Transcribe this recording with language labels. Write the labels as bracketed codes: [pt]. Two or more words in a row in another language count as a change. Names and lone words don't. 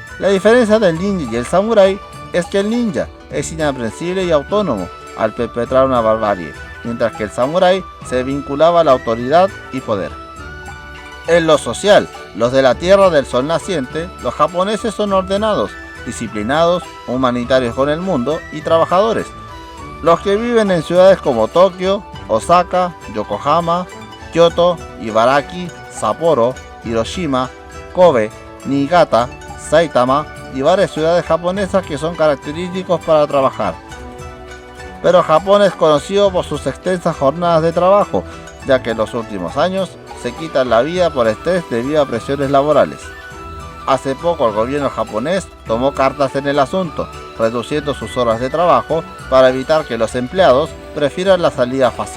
[es] La diferencia del ninja y el samurái es que el ninja es inaprensible y autónomo al perpetrar una barbarie, mientras que el samurái se vinculaba a la autoridad y poder. En lo social, los de la Tierra del Sol naciente, los japoneses son ordenados, disciplinados, humanitarios con el mundo y trabajadores. Los que viven en ciudades como Tokio, Osaka, Yokohama, Kyoto, Ibaraki, Sapporo, Hiroshima, Kobe, Niigata, Saitama y varias ciudades japonesas que son característicos para trabajar. Pero Japón es conocido por sus extensas jornadas de trabajo, ya que en los últimos años se quitan la vida por estrés debido a presiones laborales. Hace poco el gobierno japonés tomó cartas en el asunto, reduciendo sus horas de trabajo para evitar que los empleados prefieran la salida fácil.